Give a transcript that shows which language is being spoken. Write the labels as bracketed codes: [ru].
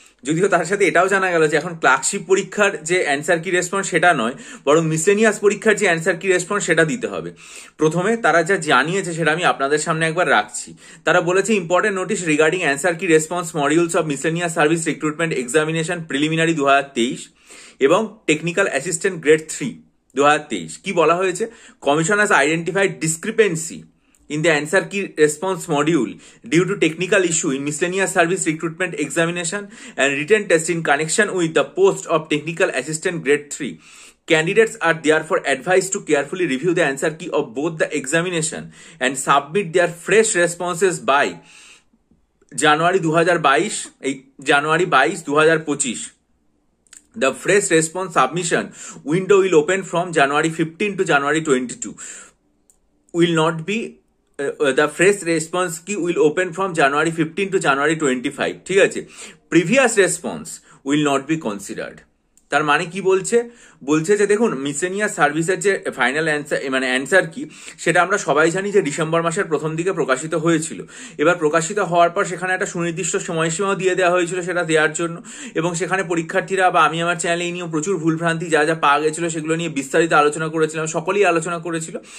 [bn] যদিও তার সাথে এটাও জানা গেল যে এখন ক্লার্কশিপ পরীক্ষার যে অ্যান্সার কি রেসপন্স সেটা নয়, বরং মিসলেনিয়াস পরীক্ষার যে অ্যান্সার কি রেসপন্স সেটা দিতে হবে। প্রথমে তারা যা জানিয়েছে সেটা আমি আপনাদের সামনে একবার রাখছি। তারা বলেছে [en] Important notice regarding answer key response modules of miscellaneous service recruitment examination preliminary 2023 এবং technical assistant grade 3 2023। [bn] কি বলা হয়েছে? [en] Commission has identified discrepancy in the answer key response module due to technical issue in miscellaneous service recruitment examination and written test in connection with the post of technical assistant grade 3. Candidates are therefore advised to carefully review the answer key of both the examination and submit their fresh responses by January 2022 January 22 2025. The fresh response submission window will open from January 15 to January 22. Will not be the fresh response key will open from January 15 to January 25. [bn] ঠিক আছে, [en] previous response will not be considered. [bn] তার মানে কি বলছে? বলছে যে দেখুন, miscellaneous সার্ভিসের যে ফাইনাল অ্যান্সার মানে অ্যান্সার কি সেটা আমরা সবাই জানি যে ডিসেম্বর মাসের প্রথম দিকে প্রকাশিত হয়েছিল। এবার প্রকাশিত হওয়ার পর সেখানে একটা সুনির্দিষ্ট সময়সীমাও দিয়ে দেওয়া হয়েছিল সেটা দেওয়ার জন্য, এবং সেখানে পরীক্ষার্থীরা বা আমি আমার চ্যানেলে এই নিয়েও প্রচুর ভুলভ্রান্তি যা যা পাওয়া গেছিল সেগুলো নিয়ে বিস্তারিত আলোচনা করেছিলাম, সকলেই আলোচনা করেছিল।